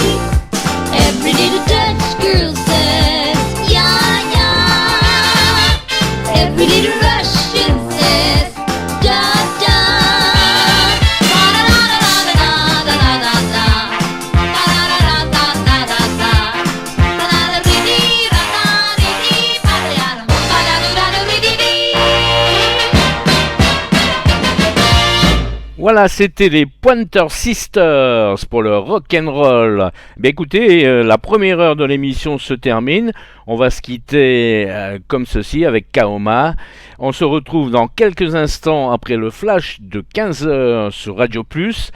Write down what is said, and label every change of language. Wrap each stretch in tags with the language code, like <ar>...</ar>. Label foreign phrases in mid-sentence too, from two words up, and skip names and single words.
<en>Every little Dutch girl says, yeah, yeah. Every little Russian says, da, da. Da, da, da, da, da, da, da, da, da. Da, da, da, da, da, da, da. Da, da, da, dee, dee, da, da, dee, dee, ba, da, da, ba, da, do, da, do, dee, dee, dee.</en> <fr>Voilà, c'était les Pointer Sisters pour le rock'n'roll. Ben écoutez, la première heure de l'émission se termine. On va se quitter comme ceci avec Kaoma. On se retrouve dans quelques instants après le flash de 15h sur Radio Plus.</fr>